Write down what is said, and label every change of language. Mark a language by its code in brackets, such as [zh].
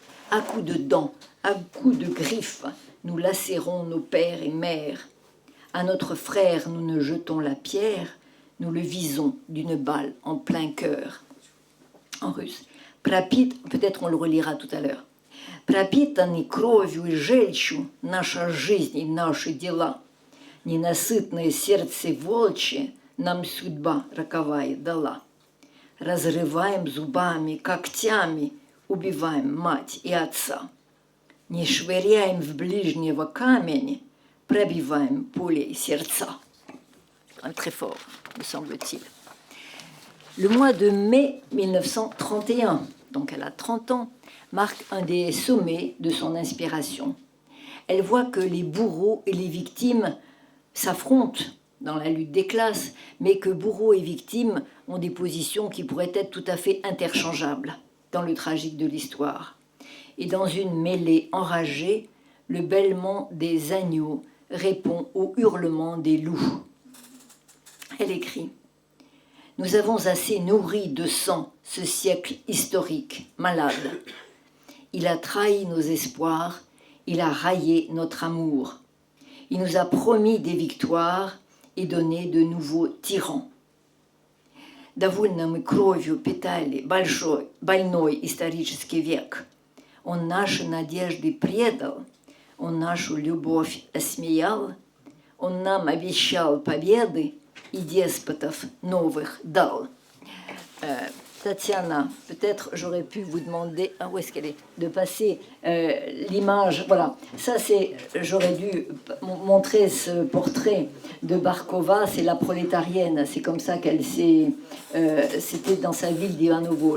[fr] À coups de dents, à coups de griffes, nous lacérons nos pères et mères. À notre frère, nous ne jetons la pierre, nous le visons d'une balle en plein cœur. » En russe. Peut-être on le relira tout à l'heure. [ru] Пропитанный кровью и желчью наша жизнь и наши дела. Ненасытное сердце волчье нам судьба роковая дала. Разрываем зубами, когтями, убиваем мать и отца. Не швыряем в ближнего камень, пробиваем пулей сердца. [fr] Très fort, me semble-t-il. Le mois de mai 1931, donc elle a 30 ans, marque un des sommets de son inspiration. Elle voit que les bourreaux et les victimes s'affrontent dans la lutte des classes, mais que bourreaux et victimes ont des positions qui pourraient être tout à fait interchangeables dans le tragique de l'histoire. et dans une mêlée enragée, le bêlement des agneaux répond au hurlement des loups. Elle écrit « Nous avons assez nourri de sang ce siècle historique, malade. Il a trahi nos espoirs, il a raillé notre amour. Il nous a promis des victoires et donné de nouveaux tyrans. [ru] Довольно мы кровью питали больной исторический век. Он наши надежды предал, он нашу любовь осмеял, он нам обещал победы и деспотов новых дал». [fr] Tatiana, peut-être j'aurais pu vous demander, où est-ce qu'elle est, de passer l'image. Voilà, ça c'est, j'aurais dû montrer ce portrait de Barkova, c'est la prolétarienne, c'est comme ça qu'elle s'est, c'était dans sa ville d'Ivanovo.